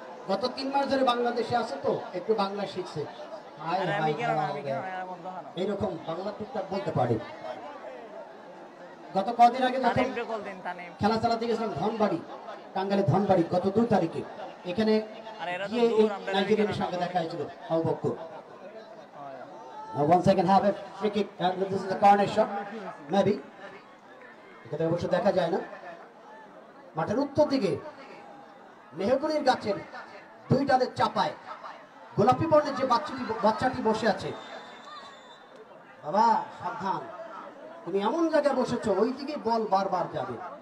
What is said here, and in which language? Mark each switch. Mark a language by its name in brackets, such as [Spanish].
[Bangla] গত 3 মাস ধরে বাংলাদেশে আছে তো একটু বাংলা শিখছে, এইরকম বাংলা টুকটাক বলতে পারে। গত কদিন আগে খেলা চালাতে গেছিলাম ধনবাড়ি, টাঙ্গাইলের ধনবাড়ি, গত 2 তারিখে এখানে গিয়ে নাইজেরিয়ানের সঙ্গে দেখা হয়েছিল Abu Bakkar. [English] One second have a free kick, and this is a corner shot, maybe. [Bangla] এখানে অবশ্য দেখা যায় না। মাঠের উত্তর দিকে মেহগনির গাছের 2 ডালের চাপায় গোলাপি বর্ণের যে বাচ্চাটি বসে আছে, বাবা সাবধান, তুমি এমন জায়গায় বসেছো ওই দিকে বল বারবার যাবে।